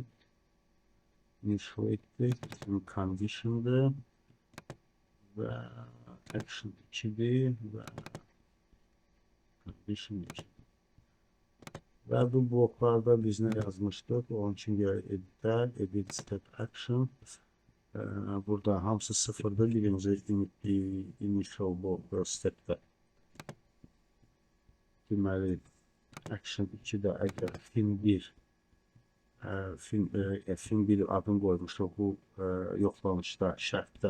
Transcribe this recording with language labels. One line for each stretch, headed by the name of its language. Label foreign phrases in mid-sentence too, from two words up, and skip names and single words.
Azerbaijani: Initiate-dir, bizim condition-dır və action 2-dir və condition 2. Və bu bloklarda biz nə yazmışdıq? Onun üçün gələk
English: edit step action.
Azerbaijani: Burada hamısı sıfırdır. Birinci
English: initial block
Azerbaijani: stepdə. Deməli, action 2-də əgər fin1 adını qoymuşduq bu yoxlanışda, şərtdə.